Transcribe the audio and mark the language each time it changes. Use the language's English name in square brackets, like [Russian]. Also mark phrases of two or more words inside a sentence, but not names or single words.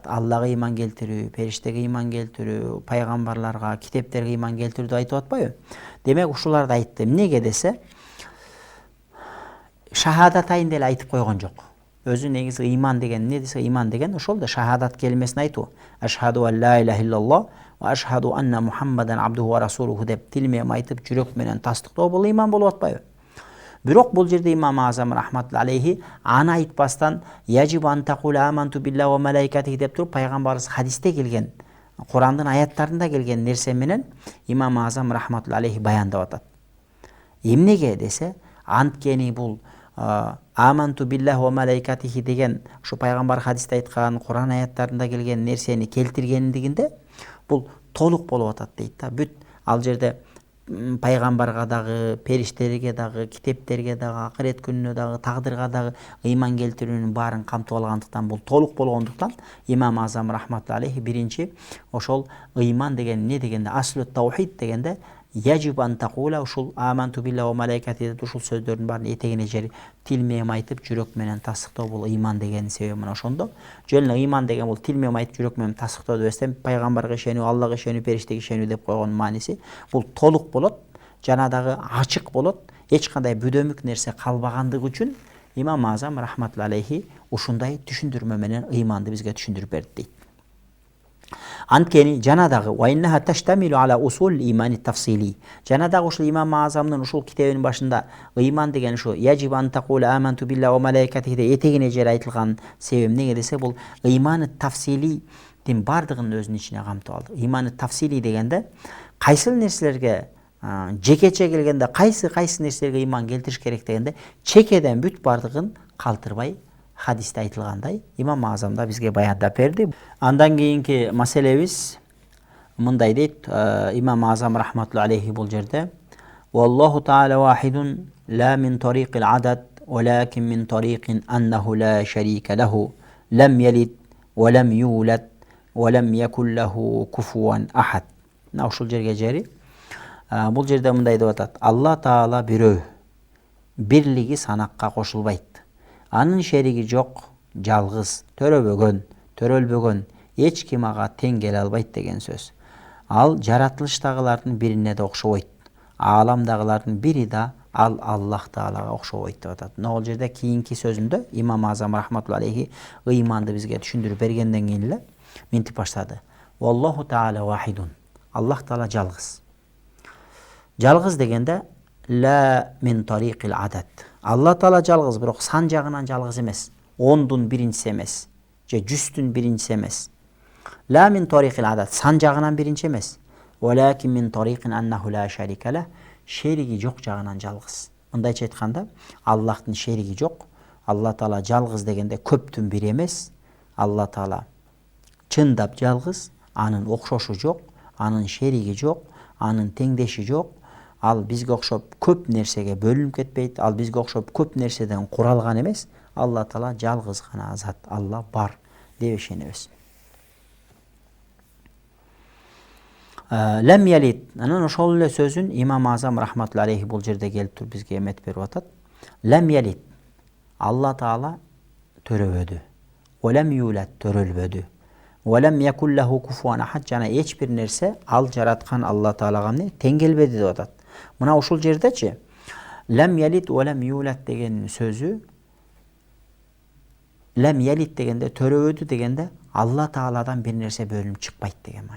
[Kyrgyz] Аллага иман келтирүү, периштеге иман келтирүү, пайгамбарларга, китептерге иман келтирүү деп айтып атпайбы? Демек ушуларды айтты. Эмнеге десе, шахадатайн деле айтып койгон жок. Өзү негизи иман деген эмне десе, иман деген ошол да шахадат келмесин айтуу. [Arabic] أشهد أن لا إله إلا الله وأشهد أن محمدا عبده ورسوله [Kyrgyz] деп тил менен айтып, жүрөк менен тастыктоо бул иман болуп атпайбы? Бирок бул жерде Имам Азам [Arabic] رحمة الله عليه [Kyrgyz] аны айтпастан [Arabic] يجب أن تقول آمنت بالله وملائكته [Kyrgyz] деп туруп, пайгамбарыбыз хадисте келген, Курандын аяттарында келген нерсе менен Имам Азам [Arabic] رحمة الله عليه [Kyrgyz] баяндап атат. Эмнеге десе, анткени бул [Arabic] آمنت بالله وملائكته [Kyrgyz] деген ушу пайгамбар хадисте айткан, Куран аяттарында келген нерсени келтиргендигинде бул толук болуп атат дейт да. Бүт ал жерде пайгамбарга дагы, периштерге дагы, китептерге дагы, акырет күнүнө дагы, тагдырга дагы ыйман келтирүүнүн баарын камтып алгандыктан, бул толук болгондуктан Имам Азам [Arabic] رحمة الله عليه [Kyrgyz] биринчи ошол ыйман деген эмне дегенде, [Arabic] أصل التوحيد [Kyrgyz] дегенде [Arabic] يجب أن تقول, [Kyrgyz] ушул [Arabic] آمنت بالله وملائكته [Kyrgyz] деп ушул сөздөрдүн баарын этегине жери тил менен айтып, жүрөк менен тастыктоо бул ыйман деген себеби мына ошондо. Жөн эле ыйман деген бул тил менен айтып, жүрөк менен тастыктоо деп эстем, пайгамбарга ишенүү, Аллага ишенүү, периштеге ишенүү деп койгон мааниси бул толук болот, жана дагы ачык болот, эч кандай бүдөмүк нерсе калбагандыгы үчүн Имам Азам [Arabic] رحمة الله عليه [Kyrgyz] ушундай түшүндүрмө менен ыйманды бизге түшүндүрүп берди дейт. Анткени жана дагы [Arabic] وإنها تشتمل على أصول الإيمان التفصيلي. [Kyrgyz] Жана дагы ушул Имам Азамдын ушул китебинин башында ыйман деген ушу [Arabic] يجب أن تقول آمنت بالله وملائكته [Kyrgyz] этегине жер айтылган себеби эмнеге десе, бул ыйманы тафсилидин бардыгын өзүнүн ичине камтып алды. Ыйманы тафсили дегенде кайсыл нерселерге жекече келгенде кайсы нерселерге ыйман келтириш керек дегенде чекеден бүт бардыгын калтырбай хадисте айтылгандай Имам Азамда бизге баяндап берди. Андан кийинки маселебиз мындай дейт Имам Азам [Arabic] رحمة الله عليه [Kyrgyz] бул жерде [Arabic] والله تعالى واحد لا من طريق العدد ولكن من طريق أنه لا شريك له لم يلد ولم يولد ولم يكن له كفوا أحد. [Kyrgyz] Ушул жерге жери бул жерде мындай деп атат. Алла таала бирөө, бирлиги санакка кошулбайт. Анын шериги жок, жалгыз, төрөбөгөн, төрөлбөгөн эч ким ага тең келе албайт деген сөз. Ал жаратылыштагылардын бирине да окшобойт. Ааламдагылардын бири да ал Аллах Таалага окшобойт деп атат. Мына бул жерде кийинки сөзүндө Имам Азам [Arabic] رحمة الله عليه [Kyrgyz] ыйманды бизге түшүндүрүп бергенден кийин эле минтип баштады. [Arabic] والله تعالى واحد. [Kyrgyz] Аллах Таала жалгыз. Жалгыз дегенде [Arabic] لا من طريق العدد. [Kyrgyz] Алла Таала жалгыз, бирок сан жагынан жалгыз эмес. 10дун биринчиси эмес, же 100дүн биринчиси эмес. [Arabic] لا من طريق العدد, [Kyrgyz] сан жагынан биринчи эмес. [Arabic] ولكن من طريق أنه لا شريك له, [Kyrgyz] шериги жок жагынан жалгыз. Мындайча айтканда, Аллахтын шериги жок. Алла Таала жалгыз дегенде көптүн бири эмес. Алла Таала чындап жалгыз, анын окшошу жок, анын шериги жок, анын теңдеши жок. Ал бизге окшоп көп нерсеге бөлүнүп кетпейт. Ал бизге окшоп көп нерседен куралган эмес. Алла Таала жалгыз гана зат. Алла бар деп ишенебиз. [Arabic] لم يلد. [Kyrgyz] Анан ошол эле сөзүн Имам Азам [Arabic] رحمة الله عليه [Kyrgyz] бул жерде келип туруп бизге эмет берип атат. [Arabic] لم يلد. [Kyrgyz] Алла Таала төрөбөдү. [Arabic] ولم يولد, төрөлбөдү. ولم يكن له كفوا أحد, [Kyrgyz] жана эч бир нерсе ал жараткан Алла Таалага тең келбеди деп атат. Мына ушул жердечи [Arabic] لم يلد ولم يولد [Kyrgyz] деген сөзү, [Arabic] لم يلد [Kyrgyz] дегенде төрөбөдү дегенде Алла Тааладан бир нерсе бөлүнүп чыкпайт деген маани.